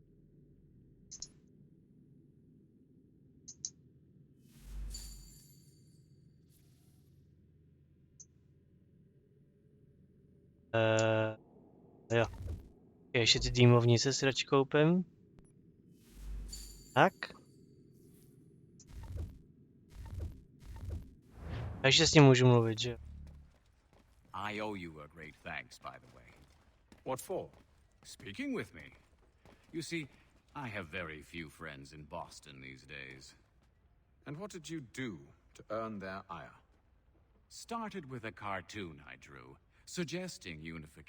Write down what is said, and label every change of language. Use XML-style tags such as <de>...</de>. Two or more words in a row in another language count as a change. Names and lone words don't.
<cs>Jo. Ještě ty dýmovnice si radši koupím. Tak. Takže s ním můžu mluvit, že?</cs> <en>I owe you a great thanks, by the way. What for? Speaking with me. You see, I have very few friends in Boston these days. And what did you do to earn their ire? Started with a cartoon I drew, suggesting unification.</en>